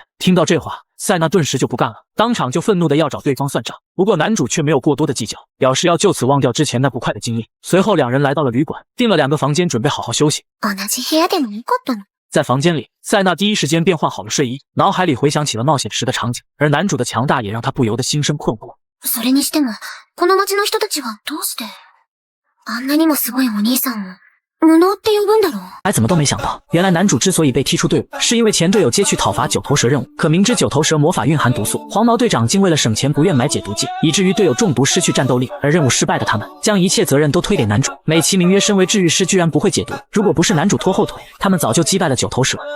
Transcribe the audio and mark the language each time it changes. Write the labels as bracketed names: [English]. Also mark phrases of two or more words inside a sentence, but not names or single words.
[Chinese] 听到这话，塞娜顿时就不干了，当场就愤怒的要找对方算账。不过男主却没有过多的计较，表示要就此忘掉之前那不快的经历。随后两人来到了旅馆，订了2个房间，准备好好休息。在房间里，塞娜第一时间便换好了睡衣，脑海里回想起了冒险时的场景，而男主的强大也让他不由得心生困惑。 [Japanese] それにしても、この町の人たちはどうしてあんなにもすごいお兄さんを無能って呼ぶんだろう。 [Chinese] 怎么都没想到，原来男主之所以被踢出队伍，是因为前队友接去讨伐九头蛇任务，可明知九头蛇魔法蕴含毒素，黄毛队长竟为了省钱不愿买解毒剂，以至于队友中毒失去战斗力，而任务失败的他们将一切责任都推给男主，美其名曰身为治愈师居然不会解毒，如果不是男主拖后腿，他们早就击败了九头蛇。